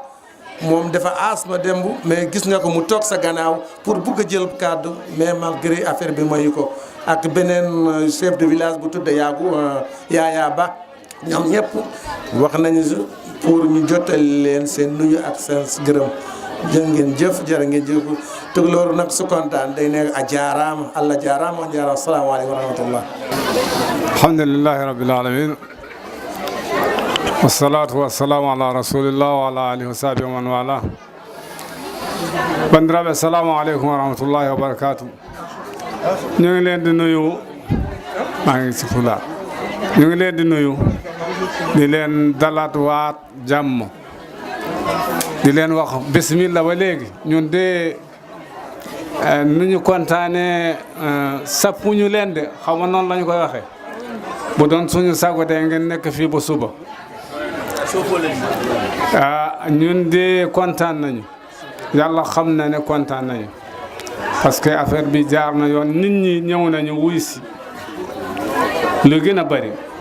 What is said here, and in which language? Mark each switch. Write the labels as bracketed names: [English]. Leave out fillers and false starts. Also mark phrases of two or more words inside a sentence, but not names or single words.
[Wolof] moom dafa asma démb mais gis nga ko mu toog sa gannaaw pour bugg a jël kàddu mais malgré affaire bi mayu ko ak beneen [French] chef de village [Wolof] bu tudd Yaaya Ba ñoom ñëpp wax nañu pour ñu jottali leen seen nuyu ak seen gërëm jërë ngeen jëf tukulóoru nag su kontaan day nekk a [Fula] jaaraama allah jaaraama on jaaraama [Arabic] السلام عليكم ورحمة الله الحمد لله رب العالمين والصلاة والسلام على رسول الله وعلى آله وصحبه ومن والاه bandiraɓe السلام عليكم ورحمة الله وبركاته [Wolof] ñu ngi leen di nuyu maa ngi si fula ñu ngi leen di nuyu di leen dalaat waat jàmm di leen wax bismillah ba léegi ñun de nu ñu kontaane sappuñu leen de xaw ma noonu la ñu koy waxee bu doon suñu sago de ngeen nekk fii ba suba ñun de kontaan nañu yàlla xam na ne kontaan nañu [French] parce que [Wolof] affaire bi jaar na yoon nit ñi ñëw nañu wuy si lu gën a bëri